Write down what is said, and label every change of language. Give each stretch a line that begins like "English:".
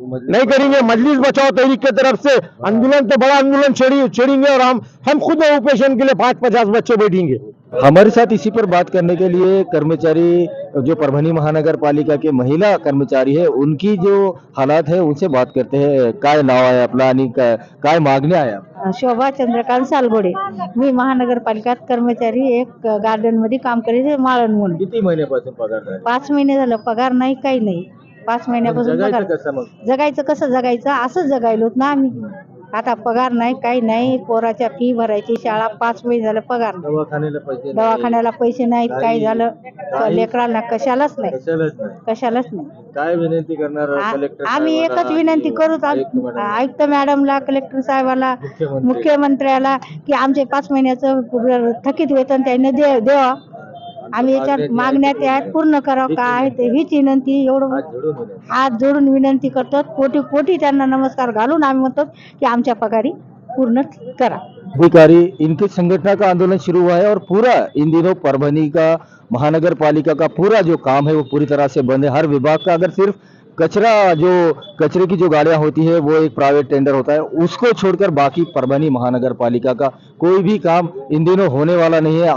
Hindi: नहीं करेंगे मजलिस बचाओ तहरीक की तरफ से आंदोलन, तो बड़ा आंदोलन छेड़ेंगे और हम खुद उपेशन के लिए 5-50 बच्चे बैठेंगे। हमारे साथ इसी पर बात करने के लिए कर्मचारी जो परभनी महानगर पालिका के महिला कर्मचारी है, उनकी जो हालात है उनसे बात करते हैं।
Marathi: काय नाव आहे आपलं आणि काय मागणी आहे? शोभा चंद्रकांत सालगोडे, मी महानगरपालिकेत कर्मचारी एक गार्डन मध्ये काम करायचे माळण म्हणून. किती महिन्यापासून पगार नाही? 5 महिने झालं पगार नाही, काही नाही. 5 महिन्यापासून पगार. जगायचं कसं जगायचं? असंच जगायलोत ना आम्ही. आता पगार नाही, काही नाही. पोराच्या फी भरायची, शाळा 5 महिने झालं पगार नाही. दवाखान्याला पैसे नाहीत, काय झालं लेकरांना कशालाच नाही. काय विनंती करणार कलेक्टर? आम्ही एकच विनंती करू आयुक्त मॅडमला, कलेक्टर साहेबाला, मुख्यमंत्र्याला की आमचे 5 महिन्याचं थकीत वेतन त्यांनी द्यावा. आम्ही याच्यात मागण्या त्या पूर्ण करावं, काय ते हीच विनंती. एवढं हात जोडून विनंती करतो. कोटी त्यांना नमस्कार घालून आम्ही म्हणतो की आमच्या पगारी पूर्ण करा.
Hindi: अधिकारी इनके संगठन का आंदोलन शुरू हुआ है और पूरा इन दिनों परभनी का महानगर पालिका का पूरा जो काम है वो पूरी तरह से बंद है। हर विभाग का अगर सिर्फ कचरे की जो गाड़ियां होती है वो एक प्राइवेट टेंडर होता है, उसको छोड़कर बाकी परभनी महानगर पालिका का कोई भी काम इन दिनों होने वाला नहीं है।